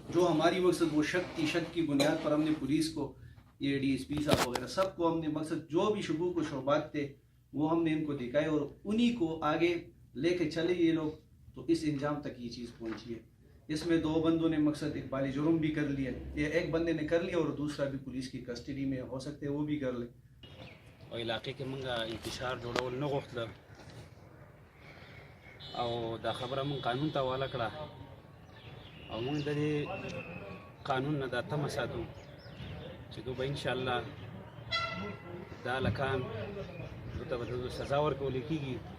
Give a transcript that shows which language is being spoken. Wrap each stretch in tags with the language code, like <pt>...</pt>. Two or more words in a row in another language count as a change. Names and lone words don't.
<ur>جو ہماری مقصد وہ شک کی بنیاد پر ہم نے پولیس کو یہ ڈی ایس پی صاحب وغیرہ سب کو ہم نے مقصد جو بھی شبوک و شبہات تھے وہ ہم نے ان کو دکھائے اور انہی کو آگے لے کے چلے یہ لوگ تو اس انجام تک یہ چیز پہنچی ہے۔ اس میں 2 بندوں نے مقصد اقبال جرم بھی کر لیا، یہ ایک بندے نے کر لیا اور دوسرا بھی پولیس کی کسٹڈی میں ہو سکتے ہے وہ بھی کر لے۔</ur> <ps>او علاقې کې مونږ انتشار جوړول نه غوښتله او دا خبره مونږ قانون ته حواله کړه او مونږ د دې قانون نه دا تمه ساتو چې دوی به انشاءالله دا هلکان دوی ته به سزا ورکولی کېږي</ps>